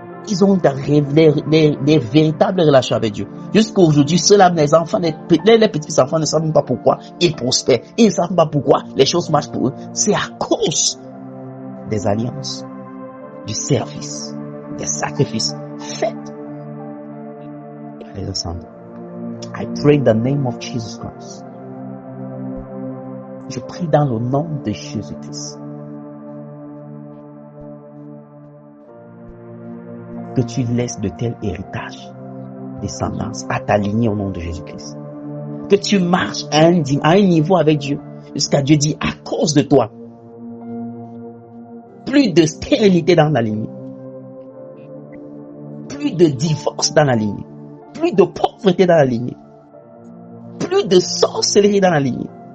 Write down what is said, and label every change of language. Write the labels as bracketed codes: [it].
[fr] Ils ont des véritables relations avec Dieu. Jusqu'à aujourd'hui, ceux-là, les enfants, les petits enfants ne savent même pas pourquoi ils prospèrent. Ils ne savent pas pourquoi les choses marchent pour eux. C'est à cause des alliances, du service, des sacrifices faits. Les ensemble. [en] I pray in the name of Jesus Christ. [fr] Je prie dans le nom de Jésus-Christ. Que tu laisses de tels héritages, descendance, à ta lignée au nom de Jésus-Christ. Que tu marches à un niveau avec Dieu, jusqu'à Dieu dit, à cause de toi, plus de stérilité dans la lignée, plus de divorce dans la lignée, plus de pauvreté dans la lignée, plus de sorcellerie dans la lignée.